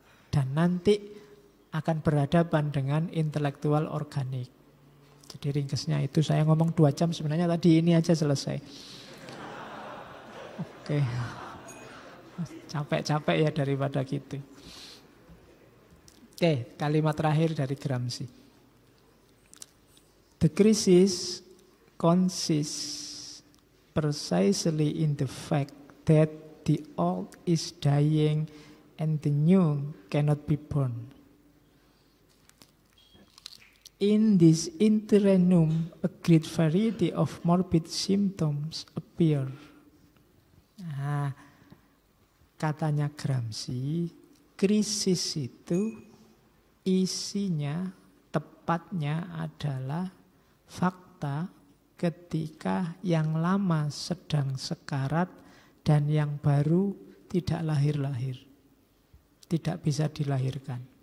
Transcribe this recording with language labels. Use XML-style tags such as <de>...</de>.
<id>Dan nanti akan berhadapan dengan intelektual organik. Jadi ringkesnya itu saya ngomong 2 jam sebenarnya tadi ini aja selesai. Oke. Capek-capek ya daripada gitu. Oke, kalimat terakhir dari Gramsci.</id> <en>The crisis consists precisely in the fact that the old is dying and the new cannot be born. In this interregnum, a great variety of morbid symptoms appear.</en> <id>Nah, katanya Gramsci, krisis itu isinya, tepatnya adalah fakta ketika yang lama sedang sekarat dan yang baru tidak lahir-lahir, tidak bisa dilahirkan.</id>